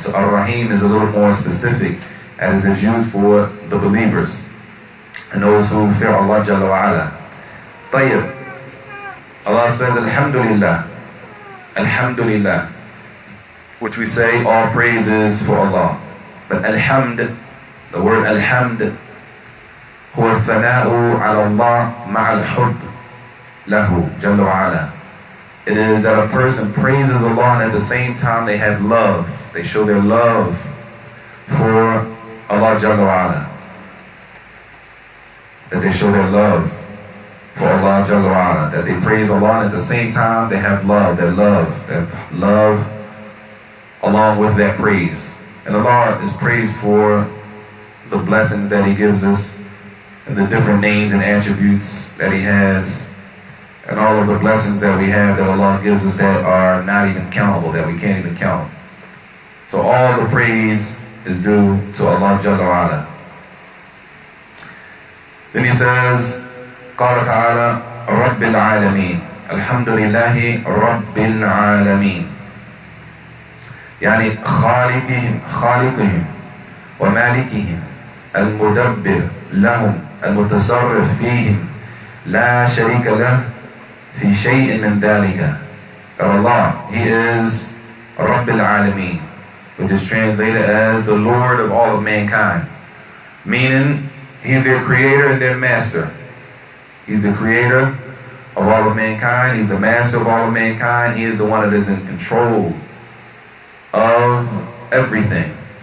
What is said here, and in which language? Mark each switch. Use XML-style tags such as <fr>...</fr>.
<en>So Ar-Rahim is a little more specific as it's used for the believers and those who fear Allah Jalla wa Ala. Tayyib. Allah says, Alhamdulillah. Alhamdulillah. Which we say all praises for Allah. But alhamd, the word alhamd,</en> <ar>هو الثناء على الله مع الحب له جل وعلا.</ar> <en>It is that a person praises Allah and at the same time they have love. They show their love for Allah Jalla wa'ala. That they show their love for Allah Jalla wa'ala. That they praise Allah and at the same time they have love. That love along with that praise. And Allah is praised for the blessings that He gives us and the different names and attributes that He has, and all of the blessings that we have that Allah gives us that are not even countable, that we can't even count. So all the praise is due to Allah Jalla wa Ala. Then He says,</en> <ar>قال تعالى رب العالمين الحمد لله رب العالمين. يعني خالقهم ومالكهم المدبر لهم المتصرف فيهم لا شريك له في شيء من ذلك.</ar> <en>That Allah, He is رب العالمين, which is translated as the Lord of all of mankind. Meaning, He's their creator and their master. He's the creator of all of mankind. He's the master of all of mankind. He is the one that is in control of everything.</en>